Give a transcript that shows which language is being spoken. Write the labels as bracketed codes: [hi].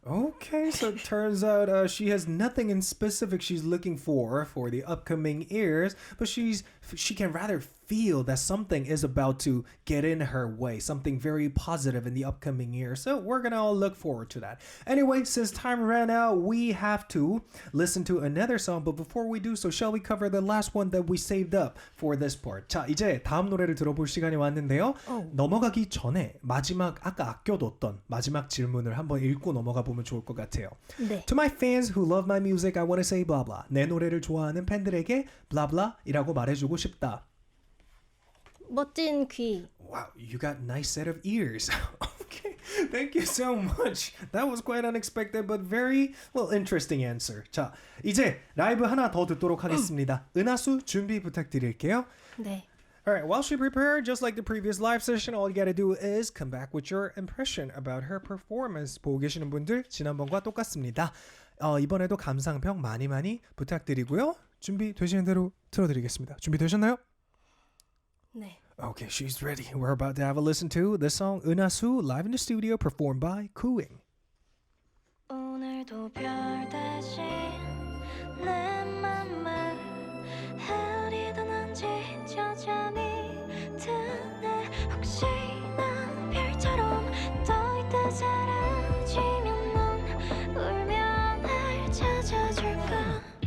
[en] Okay, so it turns out she has nothing in specific she's looking for the upcoming years, but she can rather feel that something is about to get in her way, something very positive in the upcoming year. So we're gonna all look forward to that. Anyway, since time ran out, we have to listen to another song. But before we do so, shall we cover the last one that we saved up for this part? [ko] 자, 이제 다음 노래를 들어볼 시간이 왔는데요. 넘어가기 전에 마지막 아까 아껴뒀던 마지막 질문을 한번 읽고 넘어가 보면 좋을 것 같아요. 네. [en] To my fans who love my music, I want to say blah blah. [ko] 내 노래를 좋아하는 팬들에게 blah blah이라고 말해주고 싶다. 멋진 귀. [en] Wow, you got nice set of ears. Okay, thank you so much. That was quite unexpected, but very well interesting answer. [ko] 자, 이제 라이브 하나 더 듣도록 하겠습니다. 은하수 준비 부탁드릴게요. 네. [en] Alright, while she prepared, just like the previous live session, all you gotta do is come back with your impression about her performance. [ko] 보고 계시는 분들 지난번과 똑같습니다. 이번에도 감상평 많이 부탁드리고요. 준비되시는 대로 틀어드리겠습니다. 준비되셨나요? 네. [en] Okay, she's ready. We're about to have a listen to the song 은하수 live in the studio performed by Cooing. [ko] 오늘도 별 대신 내 맘을 흐리던 언제 저잠이 드네 혹시나 별처럼 떠있다 사라지면 넌 울면 날 찾아줄까